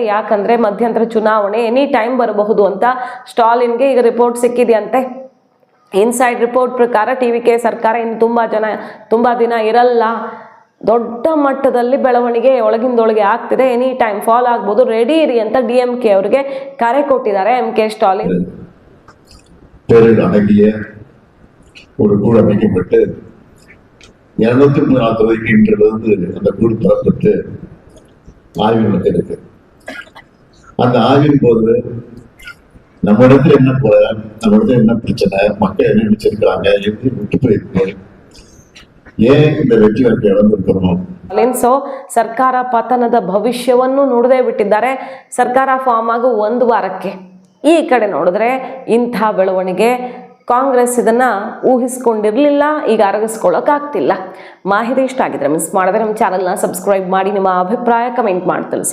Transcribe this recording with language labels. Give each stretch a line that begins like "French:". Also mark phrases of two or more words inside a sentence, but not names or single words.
Kannada: ಯಾಕಂದರೆ ಮಧ್ಯಂತರ ಚುನಾವಣೆ
English: any time
Kannada: ಬರಬಹುದು ಅಂತ ಸ್ಟಾಲಿನ್ಗೆ ಈಗ ರಿಪೋರ್ಟ್ ಸಿಕ್ಕಿದೆಯಂತೆ.
English: inside report
Kannada: ಪ್ರಕಾರ TVK ಸರ್ಕಾರ ಇನ್ನು ತುಂಬ ದಿನ ಇರಲ್ಲ. ದೊಡ್ಡ ಮಟ್ಟದಲ್ಲಿ ಬೆಳವಣಿಗೆ ಒಳಗಿಂದೊಳಗೆ ಆಗ್ತಿದೆ.
English: any time fall
Kannada: ಆಗ್ಬೋದು, ರೆಡಿ ಇರಿ ಅಂತ DMK ಅವರಿಗೆ ಕರೆ ಕೊಟ್ಟಿದ್ದಾರೆ MK ஸ்டாலின்.
Tamil: ஒரு குழு அமைக்கப்பட்டு 240 இன்றிலிருந்து அந்த குழு தரப்பட்டு ஆய்வு நடக்க இருக்கு. அந்த ஆய்வின் போது நம்ம இடத்துல என்ன போல, நம்ம இடத்துல என்ன பிரச்சனை, மக்கள் என்ன நினைச்சிருக்கிறாங்க, எப்படி விட்டு போயிருக்கு, ಏನ್ இந்த வெற்றி வாய்ப்பை இழந்திருக்கிறோம்.
Kannada: ಸೊ ಸರ್ಕಾರ ಪತನದ ಭವಿಷ್ಯವನ್ನು ನುಡಿದೇ ಬಿಟ್ಟಿದ್ದಾರೆ. ಸರ್ಕಾರ ಫಾರ್ಮ್ ಆಗೋ 1 ವಾರಕ್ಕೆ ಈ ಕಡೆ ನೋಡಿದ್ರೆ ಇಂಥ ಬೆಳವಣಿಗೆ. ಕಾಂಗ್ರೆಸ್ ಇದನ್ನ ಊಹಿಸ್ಕೊಂಡಿರಲಿಲ್ಲ, ಈಗ ಅರಗಿಸ್ಕೊಳ್ಳೋಕ್ಕಾಗ್ತಿಲ್ಲ. ಮಾಹಿತಿ ಇಷ್ಟ ಆಗಿದ್ರೆ ಮಿಸ್ ಮಾಡಿದ್ರೆ ನಮ್ಮ ಚಾನಲ್ನ ಸಬ್ಸ್ಕ್ರೈಬ್ ಮಾಡಿ, ನಿಮ್ಮ ಅಭಿಪ್ರಾಯ ಕಮೆಂಟ್ ಮಾಡಿ ತಿಳಿಸಿ.